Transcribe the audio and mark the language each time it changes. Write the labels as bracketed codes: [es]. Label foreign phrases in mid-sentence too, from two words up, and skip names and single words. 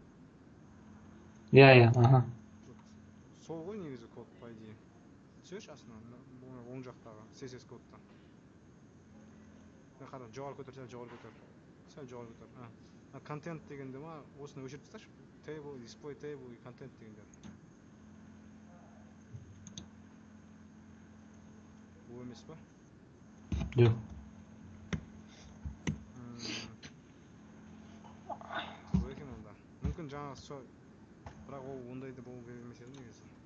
[kk] Иә, аха. Сол ғой негізі код, [ru] по идее. [kk] Түсірші астына, оң жақтағы CSS кодта. Қара, жоғары көтер. Сәл жоғары көтер. Контент дегенде ма, осыны өшіріп тасташы. [en] Table, display table, [kk] контент дегендер. Ол емес па? Жоқ. Қызық екен онда. Мүмкін жаңағы сол, бірақ ол ондайды болу керек емес еді негізі.